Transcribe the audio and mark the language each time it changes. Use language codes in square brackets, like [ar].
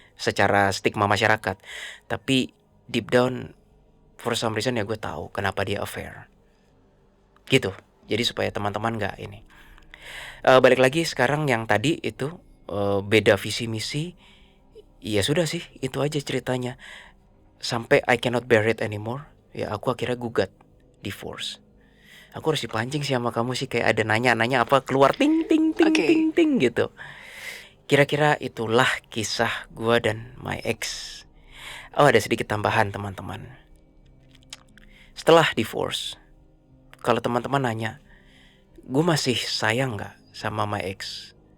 [id] Secara stigma masyarakat. Tapi [en] deep down, for some reason [id] ya gue tahu kenapa dia affair. Gitu. Jadi supaya teman-teman gak ini. Balik lagi sekarang yang tadi itu beda visi misi. Ya sudah sih, itu aja ceritanya. Sampai [en] I cannot bear it anymore. [id] Ya aku akhirnya gugat divorce. Aku harus dipancing sih sama kamu sih, kayak ada nanya-nanya apa keluar ting ting ting Oke. ting ting gitu. Kira-kira itulah kisah gue dan my ex. Oh ada sedikit tambahan teman-teman. Setelah divorce, kalau teman-teman nanya, gue masih sayang nggak sama my ex?